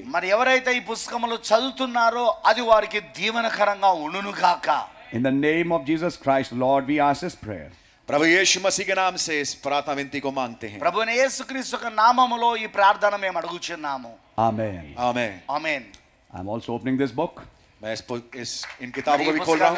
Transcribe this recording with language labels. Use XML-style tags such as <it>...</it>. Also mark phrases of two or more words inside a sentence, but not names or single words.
<te>మరి ఎవరైతే ఈ పుస్తకములు చదువుతున్నారో అది వారికి దీవెనకరంగా ఉండును గాక.</te> <en>In the name of Jesus Christ, Lord, we ask this prayer.</en> <hi>प्रभु यीशु मसीह के नाम से इस प्रार्थना विनती को मांगते हैं।</hi> <te>ప్రభువైన యేసుక్రీస్తు యొక్క నామములో ఈ ప్రార్థన మేము అడుగుచున్నాము.</te> <en>Amen.</en> <hi>आमीन।</hi> <te>ఆమేన్.</te> <en>I'm also opening this book.</en> <hi>मैं इन किताबों को</hi> <te>ఈ</te> <hi>भी खोल रहा हूँ।</hi>